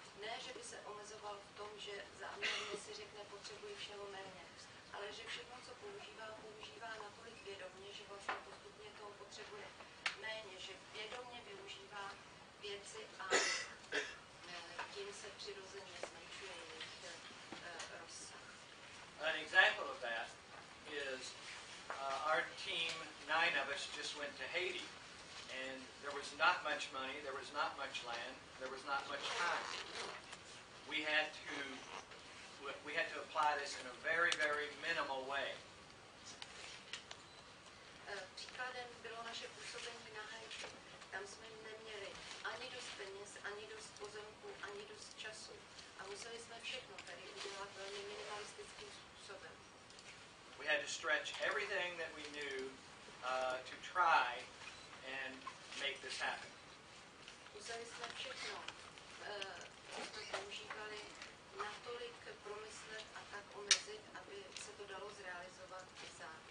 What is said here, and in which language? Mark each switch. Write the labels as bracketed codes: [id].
[cs] Ne, že by se omezoval v tom, že záměrně si řekne potřebuji všeho méně, ale že všechno, co používá natolik vědomě, že vlastně postupně toho potřebuje méně, že vědomě využívá věci a tím se přirozeně zmenšuje jejich rozsah. [en] An example of that is our team, 9 of us, just went to Haiti. And there was not much money, there was not much land, there was not much time. We had to apply this in a very, very minimal way. [cs] Příkladem bylo naše působení na Haiti. Tam jsme neměli ani dost peněz, ani dost pozemku, ani dost času. A museli jsme všechno tady udělat velmi minimalistickým způsobem. [en] We had to stretch everything that we knew to try and make this happen. [cs] Museli jsme všechno, co jsme používali, natolik promyslet a tak omezit, aby se to dalo zrealizovat i za